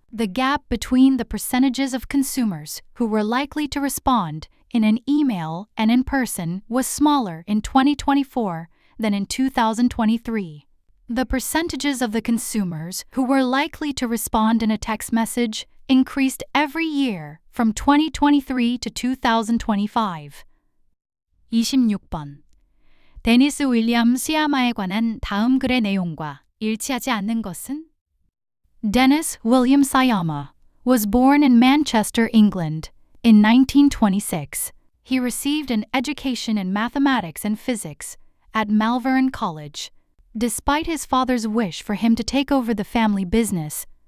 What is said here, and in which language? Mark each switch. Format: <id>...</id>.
<en>The gap between the percentages of consumers who were likely to respond in an email and in person was smaller in 2024 than in 2023. The percentages of the consumers who were likely to respond in a text message increased every year from 2023 to 2025.</en> <ko>26번. 데니스 윌리엄 시야마에 관한 다음 글의 내용과 일치하지 않는 것은?</ko> <en>Dennis William Sayama was born in Manchester, England, in 1926. He received an education in mathematics and physics at Malvern College. Despite his father's wish for him to take over the family business,</en>